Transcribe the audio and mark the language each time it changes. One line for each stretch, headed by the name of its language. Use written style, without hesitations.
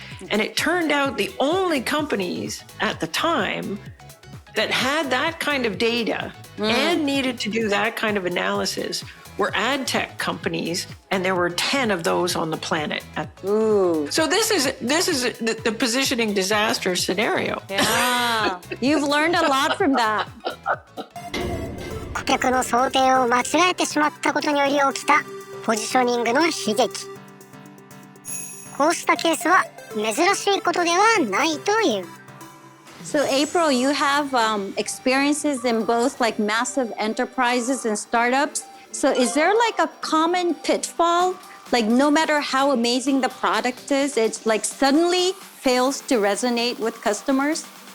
English: And it turned out the only companies at the time that had that kind of data and needed to do that kind of analysis were ad tech companies, and there were 10 of those on the planet. So this is the positioning disaster scenario. Yeah, you've learned a lot from that.
Japanese: 顧客の想定を間違えてしまったことにより起きたポジショニングの悲劇。こうしたケースは珍しいことではないという。
English: So April, you have experiences in both like massive enterprises and startups. So is there like a common pitfall? Like no matter how amazing the product is, it's like suddenly fails to resonate with customers?